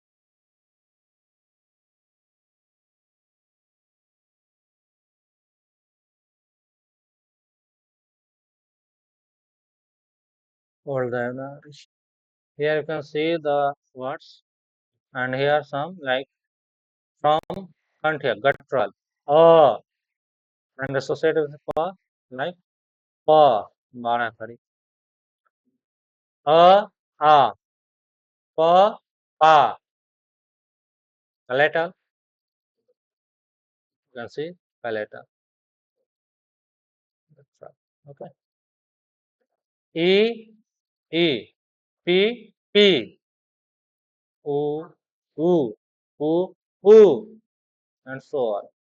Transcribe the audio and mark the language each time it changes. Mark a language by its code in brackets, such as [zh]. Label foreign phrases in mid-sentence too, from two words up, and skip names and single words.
[en] Old Devanagari. Here you can see the words, and here some like from Kanthya, guttural. And associated with pa like pa, Barakari. A, pa, pa, palatal, you can see palatal. That's right. Okay. E, E, P, P, O, U, U, U, and so on.